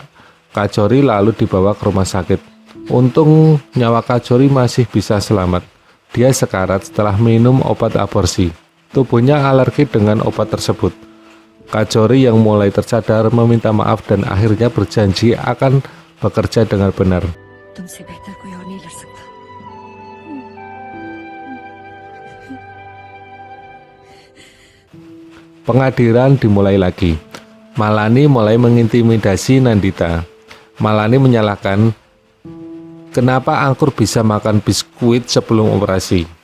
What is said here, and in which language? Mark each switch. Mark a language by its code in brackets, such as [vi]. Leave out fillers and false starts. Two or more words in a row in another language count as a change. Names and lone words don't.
[id] Kajori lalu dibawa ke rumah sakit. Untung nyawa Kajori masih bisa selamat. Dia sekarat setelah minum obat aborsi. Tubuhnya alergi dengan obat tersebut. Kajori yang mulai tersadar meminta maaf dan akhirnya berjanji akan bekerja dengan benar. [hi] तुमसे बेहतर कोई और नहीं लड़ सकता. [id] Pengadilan dimulai lagi. Malani mulai mengintimidasi Nandita. Malani menyalahkan kenapa angkur bisa makan biskuit sebelum operasi.